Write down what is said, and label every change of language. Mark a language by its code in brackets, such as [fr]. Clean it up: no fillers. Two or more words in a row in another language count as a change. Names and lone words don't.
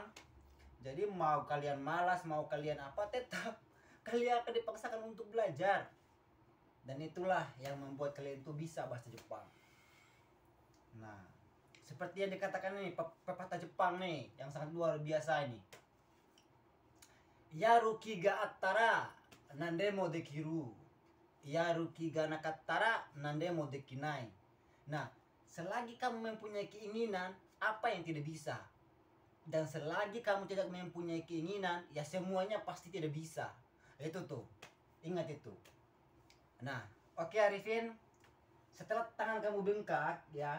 [id] Jadi mau kalian malas, mau kalian apa, tetap kalian akan dipaksakan untuk belajar. Dan itulah yang membuat kalian itu bisa bahasa Jepang. Nah, seperti yang dikatakan nih pepatah Jepang nih yang sangat luar biasa ini. [ja] やる気があったら何でもできる. やる気がなかったら何でもできない. [id] Nah, selagi kamu mempunyai keinginan, apa yang tidak bisa? Dan selagi kamu tidak mempunyai keinginan, ya semuanya pasti tidak bisa. Itu tuh, ingat itu. Nah, oke Arifin, setelah tangan kamu bengkak ya,